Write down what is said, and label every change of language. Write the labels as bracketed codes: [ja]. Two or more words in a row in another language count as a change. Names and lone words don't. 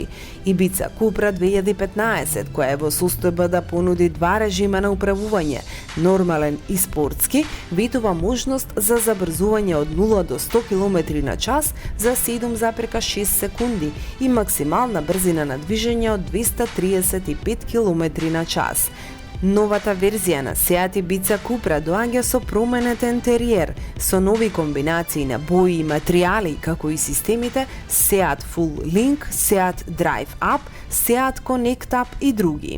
[mk] Ibiza Cupra 2015, која е во состојба да понуди два режима на управување, нормален и спортски, ветува можност за забрзување од 0 до 100 км на час за 7,6 секунди и максимална брзина на движење од 235 км на час. Новата верзија на Seat Ibiza Cupra доаѓа со променет интериер, со нови комбинации на бои и материјали, како и системите Seat Full Link, Seat Drive Up, Seat Connect Up и други.